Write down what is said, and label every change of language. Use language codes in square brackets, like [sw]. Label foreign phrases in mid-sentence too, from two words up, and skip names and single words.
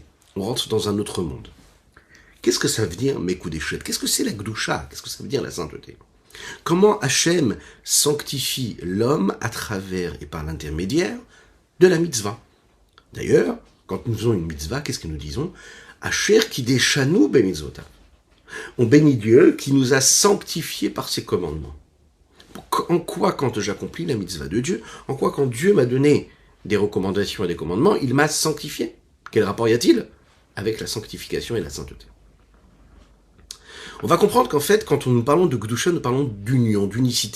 [fr] On rentre dans un autre monde. Qu'est-ce que ça veut dire, Mekudeshet? Qu'est-ce que c'est la Gdusha? Qu'est-ce que ça veut dire la sainteté? Comment Hachem sanctifie l'homme à travers et par l'intermédiaire de la mitzvah? D'ailleurs, quand nous faisons une mitzvah, qu'est-ce que nous disons? [he] אשר קדשנו במצוותיו. [fr] On bénit Dieu qui nous a sanctifiés par ses commandements. En quoi, quand j'accomplis la mitzvah de Dieu, en quoi, quand Dieu m'a donné des recommandations et des commandements, il m'a sanctifié? Quel rapport y a-t-il avec la sanctification et la sainteté? On va comprendre qu'en fait, quand nous parlons de Gdusha, nous parlons d'union, d'unicité.